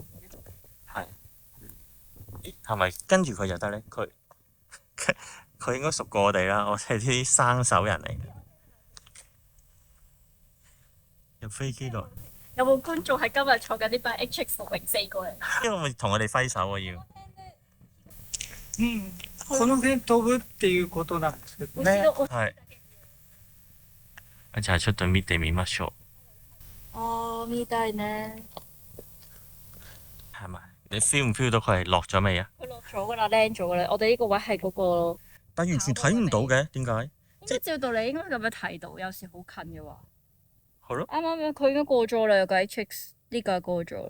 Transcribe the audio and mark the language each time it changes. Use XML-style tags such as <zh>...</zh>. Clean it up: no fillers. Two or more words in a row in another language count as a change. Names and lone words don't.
<yue>係。係咪跟住佢就得咧？佢應該熟過我哋啦，我哋啲生手人嚟。入飛機度。有冇觀眾係今日坐緊呢班 HX604過嚟？因為咪同我哋揮手啊要。</yue> <ja>この辺飛ぶっていうことなんですけどね。</ja> <yue>係。就係出對搣地面乜 show。</yue> <ja>見たいね。</ja> <yue>係咪？你 feel 唔 feel 到佢係落咗未啊？佢落咗㗎啦 ，land 咗㗎啦。我哋呢個位係嗰個。但完全睇唔到嘅，點解？應該照道理應該咁樣睇到，有時好近嘅話。係咯。啱啱佢應該過咗啦，有個 HX 呢個係過咗。</yue>